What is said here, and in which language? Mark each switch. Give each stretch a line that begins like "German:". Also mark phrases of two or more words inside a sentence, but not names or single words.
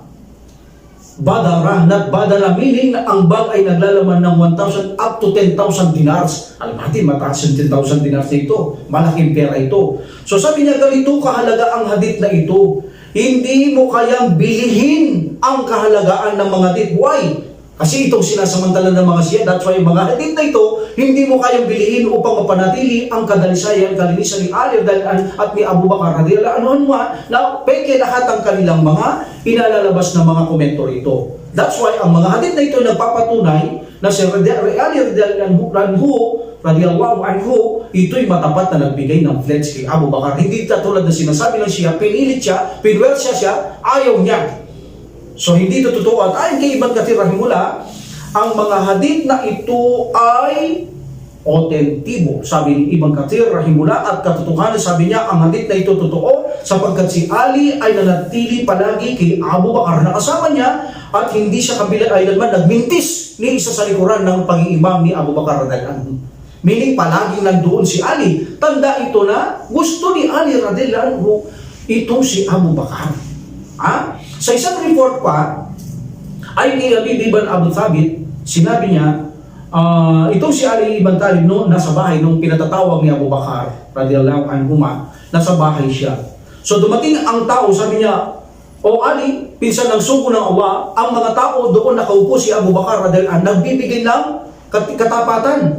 Filipino: Badara, not badala, meaning na ang bag ay naglalaman ng 1,000
English: up to
Filipino: 10,000 dinars. Alam natin, mataas yung 10,000 dinars na ito. Malaking pera ito. So sabi niya, ganito kahalaga ang hadith na ito. Hindi mo kayang bilihin ang kahalagaan ng mga hadith. Why? Kasi itong sinasamantala ng mga Shia,
English: that's why
Filipino: mga hadith na ito, hindi mo kayang bilihin upang mapanatili ang kalinisan ni Ali at ni Abu Bakar
Arabic: رضي الله عنه,
Filipino: na peke lahat ang kanilang mga inalalabas na mga komento rito.
English: That's why
Filipino: ang mga hadith na ito nagpapatunay na si Ali
Arabic: رضي الله عنه,
Filipino: ito'y matapat na nagbigay ng pledge kay Abu Bakar. Hindi katulad na sinasabi ng Shia, pinilit siya, pinwersya siya, ayaw niya. So hindi ito totoo. At ayon kay Ibn Kathir rahimullah, ang mga hadith na ito ay autentibo. Sabi ni Ibn Kathir rahimullah, at katotohanan, sabi niya, ang hadith na ito totoo sapagkat si Ali ay nanatili palagi kay Abu Bakar na kasama niya, at hindi siya kailanman nagmintis ni isa sa likuran ng pag-iimam ni Abu Bakar
Arabic: رضي الله عنه.
Filipino: Meaning palaging nandoon si Ali. Tanda ito na gusto ni Ali
Arabic: رضي الله عنه
Filipino: itong si Abu Bakar. Sa isang report pa, ay ni Habib ibn Abu Thabit, sinabi niya, itong si Ali ibn Talib noon nasa bahay nung pinatatawag ni Abu Bakar
Arabic: رضي الله عنه,
Filipino: nasa bahay siya. So dumating ang tao, sabi niya, o Ali, pinsan ng sugo ng Allah, ang mga tao doon nakaupo si Abu Bakar
Arabic: رضي الله عنه,
Filipino: nagbibigay ng katapatan.